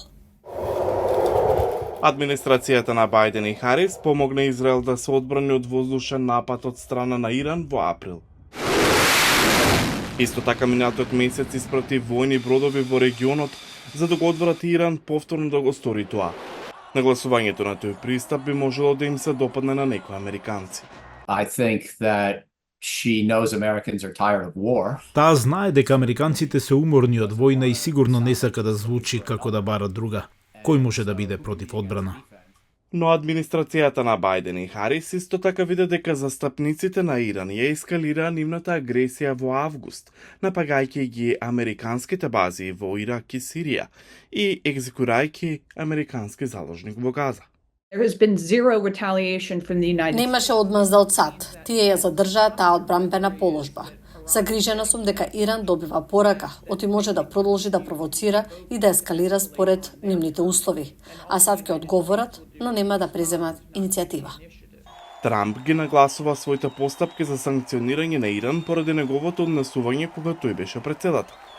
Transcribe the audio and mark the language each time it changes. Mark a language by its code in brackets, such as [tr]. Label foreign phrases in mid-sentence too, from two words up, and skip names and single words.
[mk] Администрацијата на Бајден и Харис помогна Израел да се одбрани од воздушен напад од страна на Иран во април. Исто така минатиот месец испрати војни бродови во регионот за да го одврати Иран повторно да го стори тоа. Нагласувањето на тој пристап би можело да им се допадне на некои американци. [en] I think that she knows Americans are tired of war. [mk] Таа знае дека американците се уморни од војна и сигурно не сака да звучи како да бара друга. Кој може да биде против одбрана? Но администрацијата на Бајден и Харис исто така виде дека застапниците на Иран ја ескалираа нивната агресија во август, напагајќи ги американските бази во Ирак и Сирија и екзекуирајќи американски заложник во Газа. [en] There has been zero retaliation from the United States. [mk] Немаше одмазда од САД. Тие ја задржаа таа одбранбена положба. Загрижена сум дека Иран добива порака, оти може да продолжи да провоцира и да ескалира според нивните услови, а САД ќе одговорат, но нема да преземат иницијатива. Трамп ги нагласува своите постапки за санкционирање на Иран поради неговото однесување кога тој беше председател.